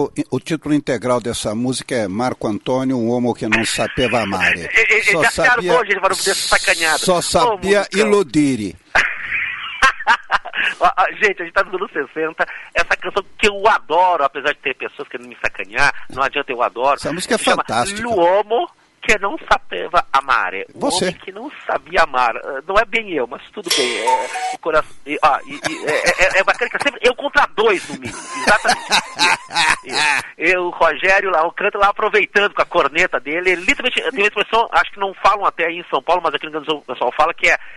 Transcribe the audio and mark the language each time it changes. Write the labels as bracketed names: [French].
[Portuguese] O título integral dessa música é Marco Antônio, um homem que não [Italian] sapeva amare. [Portuguese] Só sabia, só sabia iludire. Gente, a gente tá nos anos 60. Essa canção que eu adoro, apesar de ter pessoas querendo me sacanear, não adianta, eu adoro. Essa música é fantástica. [Italian] L'uomo che non sapeva amare. [Portuguese] Você. O homem que não sabia amar. Não é bem eu, mas tudo bem. O coração. É bacana que é sempre eu contra dois no mínimo. Exatamente. Eu, o Rogério lá, o canto lá, aproveitando com a corneta dele. Ele literalmente tem uma expressão, acho que não falam até aí em São Paulo, mas aqui no Rio Grande do Sul o pessoal fala que é.